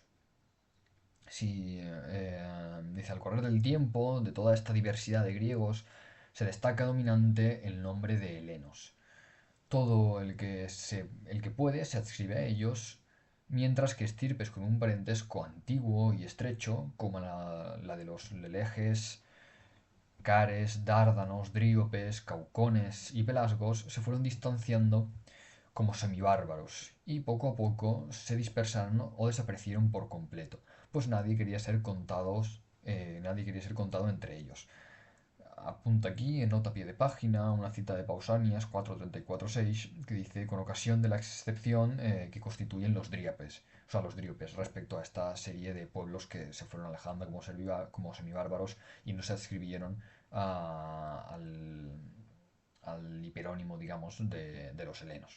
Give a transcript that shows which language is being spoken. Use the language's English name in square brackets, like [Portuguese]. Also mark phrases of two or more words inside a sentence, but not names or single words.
[Spanish] Si, dice, al correr del tiempo, de toda esta diversidad de griegos, se destaca dominante el nombre de helenos. Todo el que puede se adscribe a ellos, mientras que estirpes con un parentesco antiguo y estrecho, como la de los leleges, cares, dárdanos, dríopes, caucones y pelasgos, se fueron distanciando como semibárbaros y poco a poco se dispersaron o desaparecieron por completo, pues nadie quería ser contado entre ellos. Apunta aquí, en nota a pie de página, una cita de Pausanias 4.34.6 que dice: con ocasión de la excepción que constituyen los dríapes, o sea, los dríopes, respecto a esta serie de pueblos que se fueron alejando como semibárbaros y no se adscribieron al hiperónimo, digamos, de los helenos.